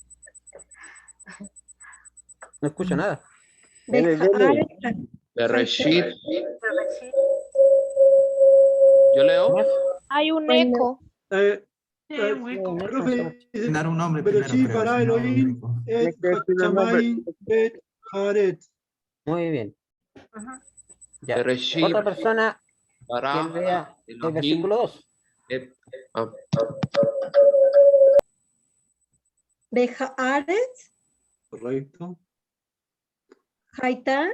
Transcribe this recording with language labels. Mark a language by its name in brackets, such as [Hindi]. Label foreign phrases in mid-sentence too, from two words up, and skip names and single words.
[Spanish] No escucho nada. Bejares, Bereshit. Bereshit. Yo leo. ¿Más? Hay un Bueno. eco. Un hueco. Profe, dice, Dar un nombre primero, Bereshit creo, bara si no, Elohim Nico. et que decir el nombre. [Hebrew] השמים את הארץ. [Spanish] Muy bien. Ujú. Ya. Bereshit. Otra persona que Bara lea el Elohim versículo 2. et- ah, Bejares, Correcto. Haitán,